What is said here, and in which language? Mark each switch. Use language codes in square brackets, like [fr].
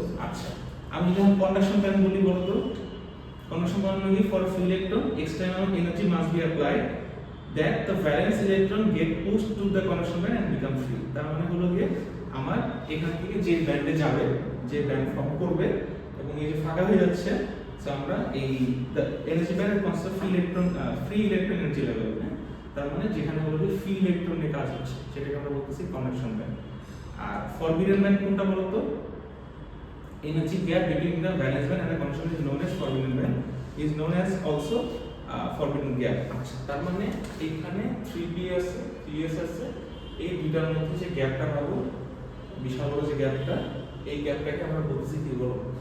[bn] আচ্ছা, আমি যখন কন্ডাকশন ব্যান্ড বলি বলো তো, কন্ডাকশন ব্যান্ড মানে [en] For free electron external energy must be applied that the valence electron get pushed to the conduction band and become free। [bn] তার মানে হলো গিয়ে আমার এখান থেকে যে ব্যান্ডে যাবে, যে ব্যান্ড ফর্ম করবে এবং এই যে ফাঁকা হয়ে যাচ্ছে, সো আমরা এই এনার্জি ব্যান্ডের concept free electron energy level. তার মানে যেখানে হলো গিয়ে ফ্রি ইলেকট্রন নিয়ে কাজ হচ্ছে সেটাকে আমরা বলতেছি কন্ডাকশন ব্যান্ড। আর ফরবিডেন ব্যান্ড কোনটা বলতো? [en] Energy gap between the valence band and the conduction is known as forbidden band, is known as also forbidden gap। [bn] আচ্ছা, তার মানে এখানে 3p আছে, 3s আছে, এই দুইটার মধ্যে যে গ্যাপটা পাবো, বিশাল বড় যে গ্যাপটা, এই গ্যাপটাকে আমরা বলতেছি কি বলো?